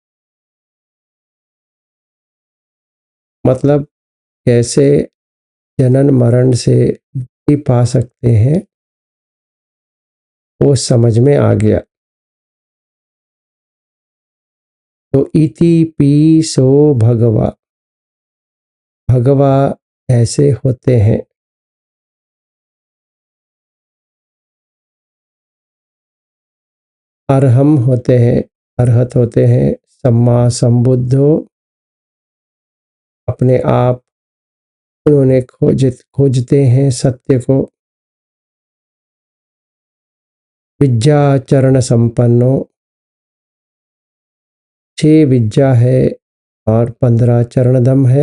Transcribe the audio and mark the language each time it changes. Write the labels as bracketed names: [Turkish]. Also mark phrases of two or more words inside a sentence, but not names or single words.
[Hindi] मतलब कैसे जनन मरण से मुक्ति पा सकते हैं, वो समझ में आ गया। तो [Pali] इति पीसो भगवा, [Hindi] भगवा ऐसे होते हैं। अरहम होते हैं, अरहत होते हैं, [Pali] सम्मा संबुद्धो [Hindi] अपने आप उन्होंने खोजते हैं सत्य को। [Pali] विद्या चरण संपन्नो, [Hindi] 6 विद्या है और 15 चरणदम है।